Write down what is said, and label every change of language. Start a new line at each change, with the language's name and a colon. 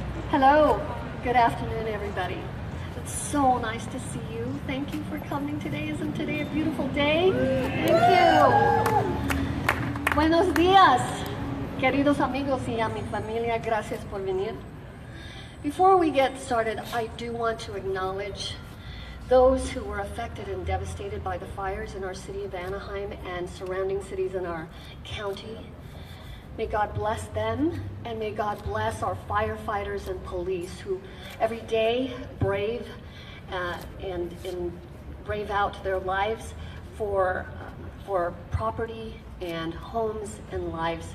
English: Hello, good afternoon, everybody. It's so nice to see you. Thank you for coming today. Isn't today a beautiful day? Thank you.
Spanish: Buenos días, queridos amigos y a mi familia. Gracias por venir.
English: Before we get started, I do want to acknowledge those who were affected and devastated by the fires in our city of Anaheim and surrounding cities in our county. May God bless them, and may God bless our firefighters and police who every day brave and brave out their lives for property and homes and lives.